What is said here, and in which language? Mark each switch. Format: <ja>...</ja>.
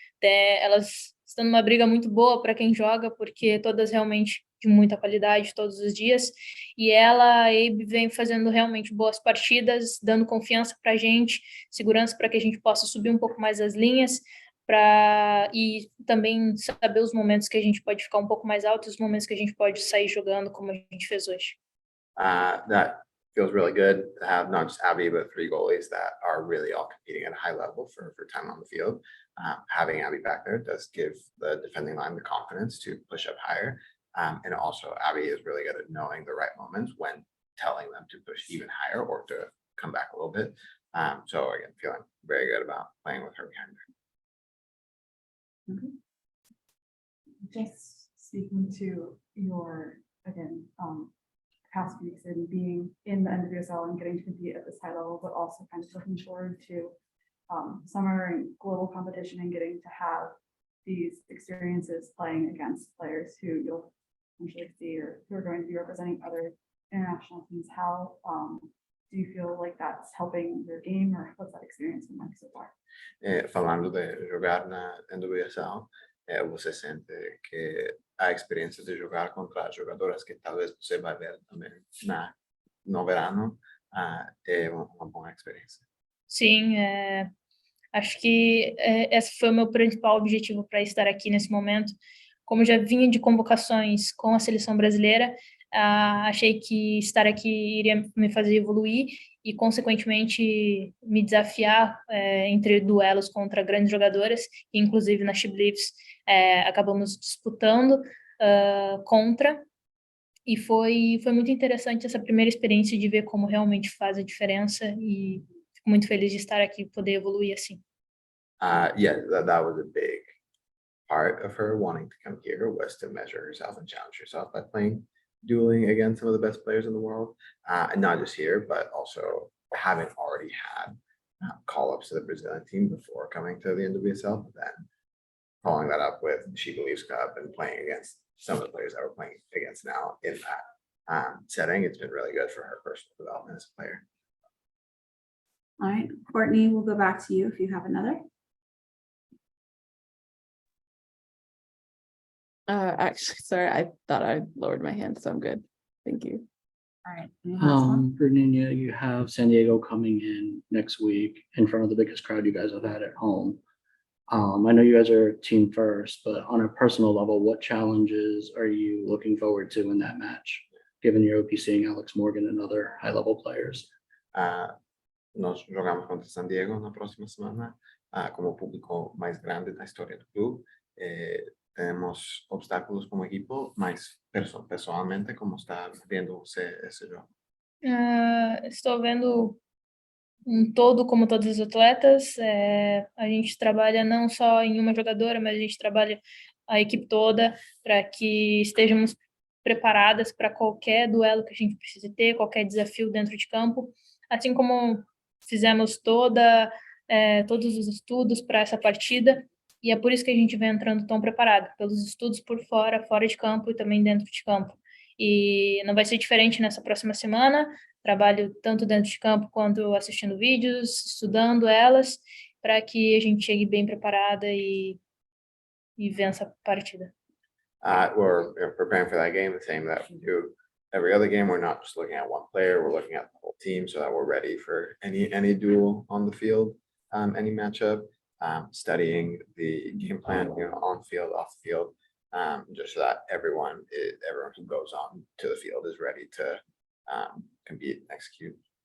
<pt>Elas estão numa briga muito boa para quem joga, porque todas realmente de muita qualidade todos os dias, e a Abe, vem fazendo realmente boas partidas, dando confiança para a gente, segurança para que a gente possa subir um pouco mais as linhas, e também saber os momentos que a gente pode ficar um pouco mais alto e os momentos que a gente pode sair jogando como a gente fez hoje.</pt> <en>That feels really good to have not just Abby, but three goalies that are really all competing at a high level for time on the field. Having Abby back there does give the defending line the confidence to push up higher. And also Abby is really good at knowing the right moments when telling them to push even higher or to come back a little bit. So again, feeling very good about playing with her behind her. Just speaking to your, again, past weeks and being in the NWSL and getting to compete at this high level, but also kind of looking forward to summer and global competition and getting to have these experiences playing against players who you'll eventually see or who are going to be representing other international teams. How do you feel like that's helping your game, or what's that experience been like so far?</en> <pt>Falando de jogar na NWSL, você sente que a experiência de jogar contra jogadoras que talvez você vai ver também no verano é uma boa experiência. Sim, acho que esse foi o meu principal objetivo para estar aqui nesse momento. Como já vinha de convocações com a seleção brasileira, achei que estar aqui iria me fazer evoluir e, consequentemente, me desafiar entre duelos contra grandes jogadoras, que inclusive na She Believes acabamos disputando contra, e foi muito interessante essa primeira experiência de ver como realmente faz a diferença, e fico muito feliz de estar aqui e poder evoluir assim.</pt> <en>Yeah, that was a big part of her wanting to come here, was to measure herself and challenge herself by dueling against some of the best players in the world, and not just here, but also having already had call-ups to the Brazilian team before coming to the NWSL, but then following that up with She Believes Cup and playing against some of the players that we're playing against now in that setting. It's been really good for her personal development as a player. All right, Courtney, we'll go back to you if you have another. Actually, sorry, I thought I lowered my hand, so I'm good. Thank you. All right. Last one. Bruninha, you have San Diego coming in next week in front of the biggest crowd you guys have had at home. I know you guys are team first, but on a personal level, what challenges are you looking forward to in that match, given you'll be seeing Alex Morgan and other high-level players?</en> <pt>Nós jogamos contra San Diego na próxima semana, como público mais grande da história do clube. Temos obstáculos como equipo, mas pessoalmente, como está vendo você esse jogo? Estou vendo um todo, como todos os atletas. A gente trabalha não só em uma jogadora, mas a gente trabalha a equipe toda para que estejamos preparadas para qualquer duelo que a gente precise ter, qualquer desafio dentro de campo, assim como fizemos todos os estudos para essa partida, e é por isso que a gente vem entrando tão preparado, pelos estudos por fora de campo e também dentro de campo. E não vai ser diferente nessa próxima semana, trabalho tanto dentro de campo quanto assistindo vídeos, estudando elas, para que a gente chegue bem preparada e vença a partida.</pt> <en>We're preparing for that game the same that we do every other game. We're not just looking at one player, we're looking at the whole team so that we're ready for any duel on the field, any matchup, studying the game plan, on field, off the field, just so that everyone who goes on to the field is ready to compete, execute.</en>